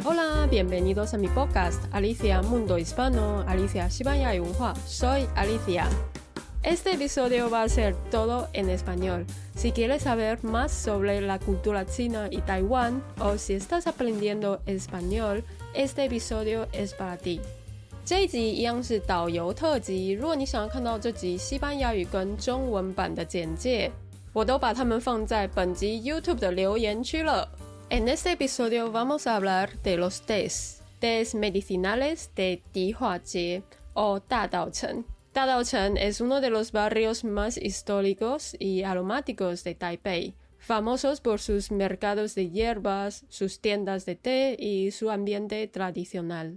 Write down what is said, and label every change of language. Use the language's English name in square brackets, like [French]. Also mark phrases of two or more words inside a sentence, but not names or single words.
[Spanish] Hola, bienvenidos a mi podcast Alicia Mundo Hispano, Alicia [Chinese] 西班牙语文化 [Spanish] Soy Alicia. Este episodio va a ser todo en español. Si quieres saber más sobre la cultura china y Taiwán, o si estás aprendiendo español, este episodio es para ti. [Chinese] 这一集一样是导游特辑，如果你想要看到这集西班牙语跟中文版的简介，我都把它们放在本集 YouTube 的留言区了。 [Spanish] En este episodio vamos a hablar de los tés medicinales de Dihuajie o Dadaocheng. Dadaocheng es uno de los barrios más históricos y aromáticos de Taipei, famosos por sus mercados de hierbas, sus tiendas de té y su ambiente tradicional.